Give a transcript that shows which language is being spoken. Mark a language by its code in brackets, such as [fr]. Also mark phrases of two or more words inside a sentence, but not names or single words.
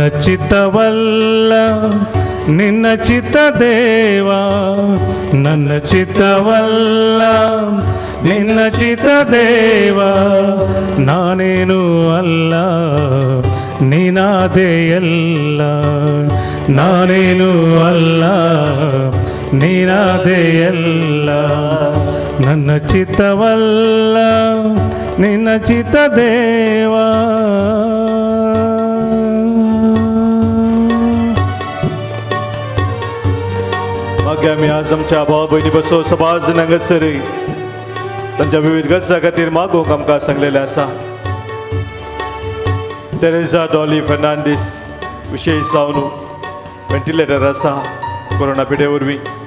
[kn] ಚಿತ್ತವಲ್ಲ ನಿನ್ನ ಚಿತ್ತ ದೇವಾ, ನನ್ನ ಚಿತ್ತವಲ್ಲ ನಿನ್ನ ಚಿತ್ತ ದೇವಾ, ನಾನೇನು ಅಲ್ಲ ನೀನಾದೇ ಎಲ್ಲ, ನಾನೇನು ಅಲ್ಲ ನೀನಾದೇ ಎಲ್ಲ, ನನ್ನ ಚಿತ್ತವಲ್ಲ ನಿನ್ನ ಚಿತ್ತ ದೇವಾ. [kok] मागया आमी आज आमच्या भावा भयणी बसो सभाज हांगासर तांच्या विविध गरजा खातीर मागोवंक आमकां सांगलेलें आसा. तेरेजा डॉली फर्नांडीस विशेश जावन वेंटिलेटर आसा कोरोना पिडे वरवीं.